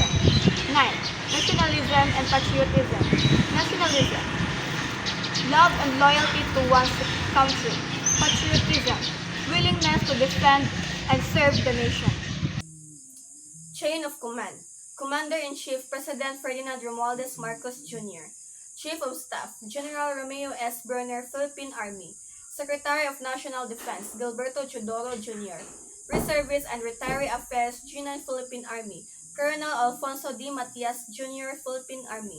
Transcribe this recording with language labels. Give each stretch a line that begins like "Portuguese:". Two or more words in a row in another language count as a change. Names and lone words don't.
English: 9. Nationalism and patriotism. Nationalism, love and loyalty to one's country. Patriotism, willingness to defend and serve the nation. Chain of command. Commander-in-Chief President Ferdinand Romualdez Marcos Jr. Chief of Staff General Romeo S. Berner, Philippine Army. Secretary of National Defense Gilberto Chodoro Jr. Reservist and Retiree Affairs G9 Philippine Army. Colonel Alfonso D. Matias Jr. Philippine Army.